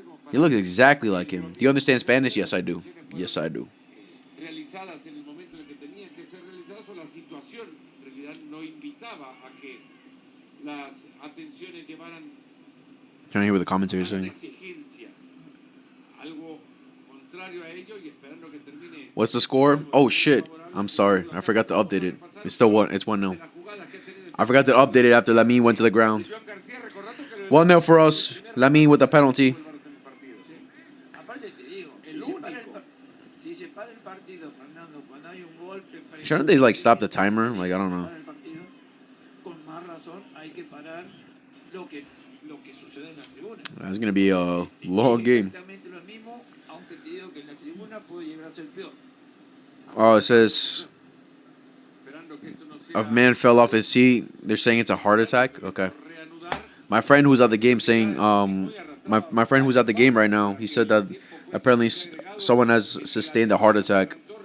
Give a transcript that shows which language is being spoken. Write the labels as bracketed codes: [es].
[en] He looks exactly like him. Do you understand Spanish? Yes, I do. Yes, I do. [es] Realizadas en el momento en el que tenían que ser realizadas, o la situación en realidad no invitaba a que las atenciones llevaran [en] Trying to hear what the commentary is [es] una [en] saying. [es] exigencia, algo contrario a ello, y esperando que termine. [en] What's the score? Oh shit! I'm sorry, I forgot to update it. It's still 1. It's 1-0. I forgot to update it after Lamine went to the ground. 1-0 for us. Lamine with the penalty. [es] Aparte te digo, si se para el partido, Fernando, cuando hay un golpe [en] Shouldn't they like stop the timer? Like, I don't know. [es] con más razón hay que parar lo lo que sucede en la tribuna. [en] It's gonna be a long game. [es] Exactamente lo mismo, aunque te digo que en la tribuna puede llegar a ser peor. [en] Oh, it says a man fell off his seat. They're saying it's a heart attack. Okay. My friend who's at the game saying, my friend who's at the game right now, he said that apparently someone has sustained a heart attack.